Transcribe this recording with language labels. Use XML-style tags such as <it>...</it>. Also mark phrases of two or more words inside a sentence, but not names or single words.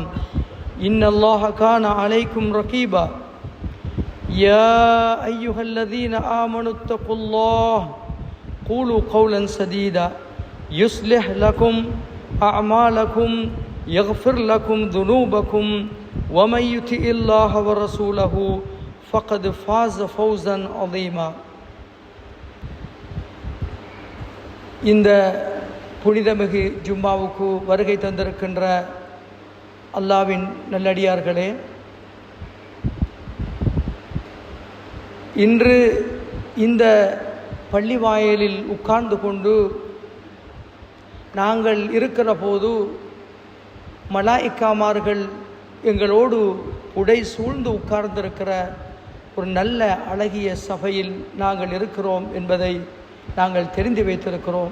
<ar>إن الله كان عليكم رقيبا يا أيها الذين آمنوا اتقوا الله قولوا قولا سديدا يصلح لكم أعمالكم يغفر لكم ذنوبكم ومن يطع الله ورسوله فقد فاز فوزا عظيما.</ar> <ta>இந்த புனிதமிகு ஜும்மாவுக்கு வருகை தந்திருக்கின்ற அல்லாவின் நல்லடியார்களே, இன்று இந்த பள்ளி வாயிலில் உட்கார்ந்து கொண்டு நாங்கள் இருக்கிற போது மலாயிக்காமார்கள் எங்களோடு உடை சூழ்ந்து உட்கார்ந்திருக்கிற ஒரு நல்ல அழகிய சபையில் நாங்கள் இருக்கிறோம் என்பதை நாங்கள் தெரிந்து வைத்திருக்கிறோம்.</ta>